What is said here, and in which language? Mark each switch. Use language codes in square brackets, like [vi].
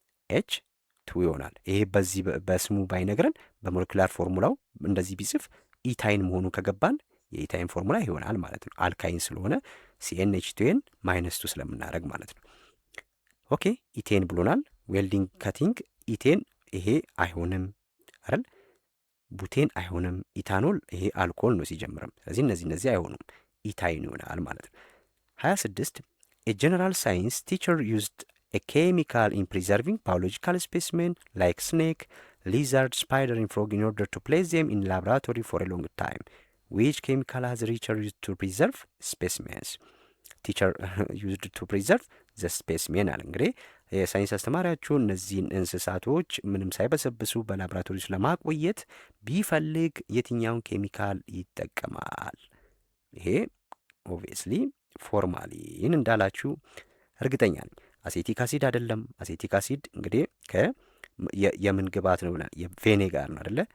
[am] C2H2 ይሆናል። ይሄ በዚህ በስሙ ባይነግረን በሞለኪላር ፎርሙላው እንደዚህ ቢጽፍ ኢታይን መሆኑ ከገባን የኢታይን ፎርሙላ ይሆናል ማለት ነው። አልካይን ስለሆነ CnH2n -2 ስለምናደርግ ማለት ነው። ኦኬ ኢቴን ብሎናል። ዌልዲንግ ካቲንግ ኢቴን ይሄ አይሆንም አይደል? ቡቴን አይሆንም። ኢታኖል ይሄ አልኮል ነው ሲጀምርም። ስለዚህ እነዚህ አይሆኑም። ኢታይን ይሆናል ማለት ነው። [en] 26 a general science teacher used a chemical in preserving biological specimen like snake, lizard, spider and frog in order to place them in laboratory for a long time. Which chemical has teacher used to preserve specimens? teacher used to preserve the specimen [am] አለ። እንግዲህ የሳይንስ አስተማሪያችሁ እነዚህን እንስሳቶች ምንም ሳይበሰብሱ በላቦራቶሪ ውስጥ ለማቆየት ቢፈልግ የትኛውን ኬሚካል ይጠቀማል? ይሄ ኦብቪየስሊ ፎርማሊን እንዳላችሁ እርግጠኛ ነኝ። አሴቲክ አሲድ አይደለም። አሴቲክ አሲድ እንግዲህ የምን ግብአት ነው ብለን የቬኔጋር ነው አይደለ?